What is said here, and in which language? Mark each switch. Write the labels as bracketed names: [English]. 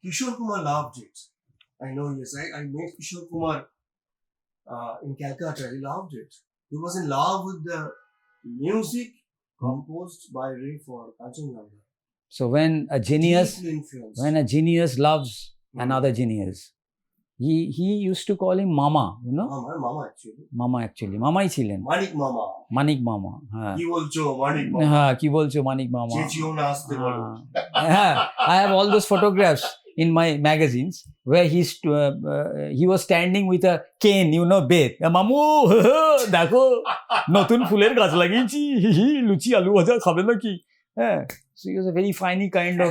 [English] Kishore Kumar loved it. I know, yes. I met Kishore Kumar in Calcutta. He loved it. He was in love with the music composed by Ray for Kanchenjunga. So when a genius Deeply influenced. Genius loves another genius, he used to call him Mama, Mama actually. Mama actually. Mamai [Bangla] ছিলেন, [English] Manik Mama. Manik Mama. [Bangla] হ্যাঁ, কি বলছো Manik Mama? হ্যাঁ, কি বলছো Manik Mama? চেঁচিও না আসতে বলো। হ্যাঁ, [English] I have all those photographs in my magazines where he was standing with a cane, bait. [Bangla] মামু দেখো নতুন ফুলের গাছ লাগিয়েছি, লুচি আলু ভাজা খাবে নাকি? হ্যাঁ, [English] so he was a very funny kind of